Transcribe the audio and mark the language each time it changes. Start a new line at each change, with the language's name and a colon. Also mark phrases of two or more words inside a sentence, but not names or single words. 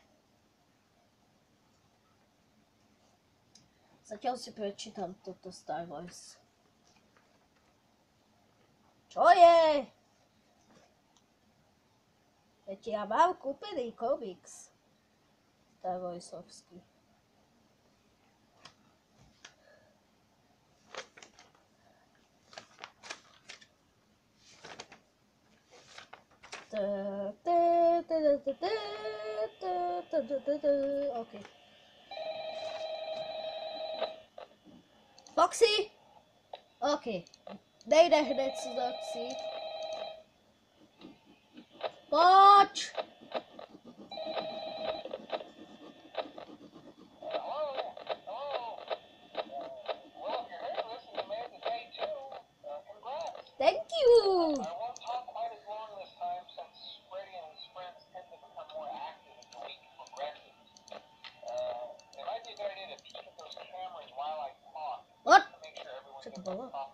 Slovak: Zatiaľ si prečítam toto Star Wars. Čo je? Veď ja mám kúpený komiks. Star Warsovský. OK. Foxy?
Czech: OK. Nejde hned si docít. Pojď!
English: Thank you! What?
Czech: Co to bylo?